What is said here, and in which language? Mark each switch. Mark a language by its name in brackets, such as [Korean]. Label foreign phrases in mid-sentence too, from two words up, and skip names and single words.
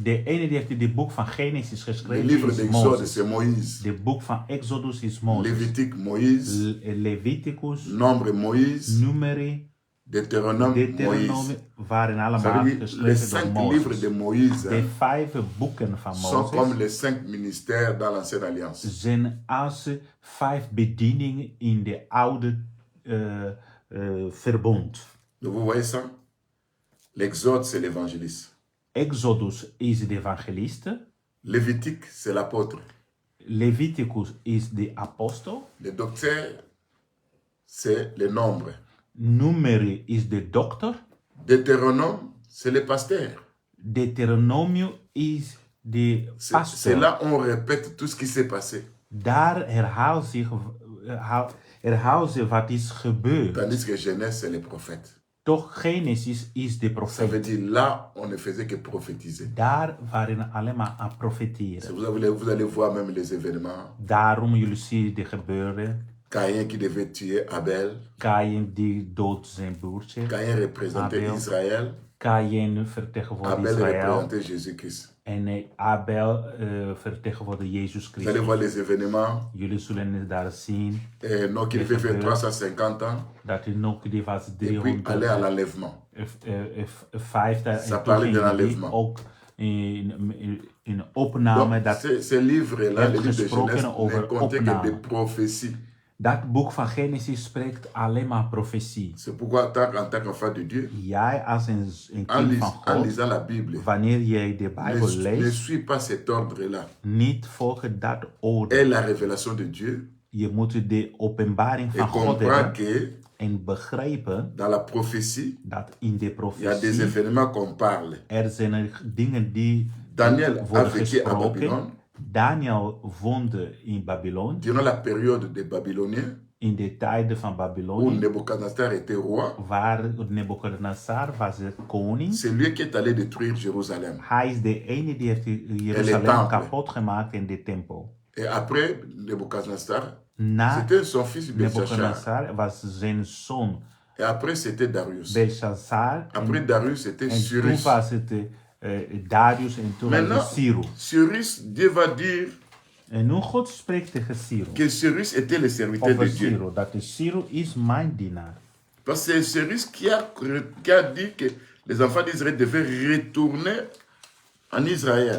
[Dutch] De ene die heeft dit boek van Genesis [French] Le [Dutch] geschreven [French] livre [Dutch] is [French] d'Exode, [Dutch] Mozes. [French] c'est Moïse. [Dutch] De boek van Exodus is Mozes. [French] Lévitique, Moïse. [Dutch] Leviticus, [French] Nombre, Moïse. [Dutch] Numeri, [French] Deutéronome, Moïse. [Dutch] Deuteronomie waren [French] Ça [Dutch] allemaal [French] veut dire, les [Dutch] geschreven door [French] 5 livres [Dutch] Mozes. [French] de Moïse [Dutch] De 5 boeken van [French] sont comme [Dutch] Mozes [French] les 5 ministères dans l'Ancienne Alliance. [Dutch] zijn als 5 bedieningen in de oude verbond. [French] Donc vous voyez ça? L'Exode, c'est l'évangéliste. [Dutch] Exodus is de evangeliste, [French] Lévitique, c'est l'apôtre. [Dutch] Leviticus is de apostel, [French] Le docteur, c'est le nombre. [Dutch] Numeri is de dokter. [French] Deutéronome, c'est le pasteur. [Dutch] Deuteronomium is de [French] C'est [Dutch] pastor. [French] là on répète tout ce qui s'est passé. [Dutch] Daar herhaalt zich wat is gebeurd. [French] Tandis que Genèse, c'est les prophètes. [Dutch] Toch Genesis is de [French] Ça veut [Dutch] profeet. [French] dire là, on ne faisait que prophétiser. [Dutch] Daar waren alleen maar aan profeteren. [French] Vous allez voir même les événements. [Dutch] Daarom jullie zien de gebeuren. [French] Caïn qui devait tuer Abel. [Dutch] Kaïn die doodt zijn broertje. [French] Caïn représentait Abel. Israël. [Dutch] Kaïn vertegenwoordigt Abel Israël. [French] représentait Jésus-Christ. [Dutch] En Abel vertegenwoordigt Jezus [French] Vous allez [Dutch] Christus. [French] voir les événements. [Dutch] Jullie zullen het daar zien. [French] Enoch qui devait faire 350 ans. [Dutch] Dat Enoch die was [French] Et puis aller à [Dutch] 300. [French] l'enlèvement. [Dutch] 50 [French] Ça [Dutch] en [French] parlait [Dutch] toen [French] d'un [Dutch] ging die [French] enlèvement. [Dutch] ook in opname. [French] Donc, ces livres-là, [Dutch] heeft [French] les livres de [Dutch] gesproken [French] Genèse, [Dutch] over [French] ne comptaient que [Dutch] opname. [French] des prophéties. [Dutch] Dat boek van Genesis spreekt alleen maar profetie. [French] C'est pourquoi, en tant qu'enfant de Dieu, [Dutch] Jij als een [French] en, [Dutch] kind van [French] en [Dutch] God, [French] lisant la Bible, [Dutch] wanneer jij de Bijbel [French] ne [Dutch] leest, [French] suis pas cet ordre-là. [Dutch] niet volgen dat [French] Et [Dutch] orde. [French] la révélation de Dieu. [Dutch] Je moet de openbaring [French] Et [Dutch] van God [French] comprends [Dutch] hebben [French] que [Dutch] en begrijpen [French] dans la prophétie, [Dutch] dat in de [French] il y a des [Dutch] profetie [French] événements qu'on parle. [Dutch] zijn er dingen die [French] Daniel a [Dutch] worden [French] vécu à Babylone [Dutch] gesproken. Daniel woonde in Babylon, [French] durant la période des Babyloniens, [Dutch] in de tijden van [French] où [Dutch] Babylonië, [French] Nebuchadnezzar était roi. [Dutch] waar Nebuchadnezzar was de koning. [French] C'est lui qui est allé détruire Jérusalem. [Dutch] Hij is de ene die heeft Jeruzalem [French] temple. [Dutch] kapot gemaakt in de tempel. [French] Et après Nebuchadnezzar, [Dutch] Na [French] c'était son fils Belshazzar. [Dutch] Nebuchadnezzar was zijn zoon [French] Et après, c'était Darius. [Dutch] Belshazzar. [French] Après Darius, c'était [Dutch] En toen [French] Cyrus. [Dutch] was het Darius en toen was [French] Maintenant, [Dutch] het Cyrus. [French] Cyrus, Dieu va dire [Dutch] En nu God spreekt tegen Cyrus. [French] que Cyrus était le serviteur [Dutch] Over [French] de Dieu. [Dutch] Cyrus. Dat de Cyrus is mijn dienaar. [French] Parce que c'est Cyrus qui a dit que les enfants d'Israël devaient retourner en Israël.